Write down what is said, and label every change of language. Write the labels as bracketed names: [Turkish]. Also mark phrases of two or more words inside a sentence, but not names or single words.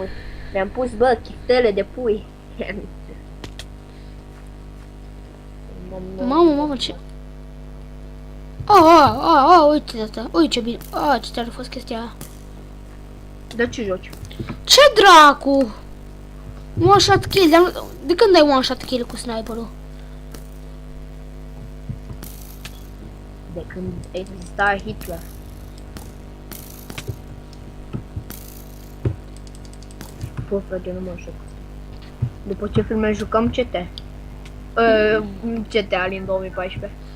[Romanian] Mi-am pus, bă, chiftele de pui. Mamă, ce... uite tata, uite ce bine, ce tare a fost chestia aia. De ce joci? Ce dracu? [English] One shot kill, [Romanian] de când ai [English] one shot kill [Romanian] cu sniperul? De când exista Hitler. Bă, frate, nu mă joc. După ce filme jucăm CT. CT Alien 2014.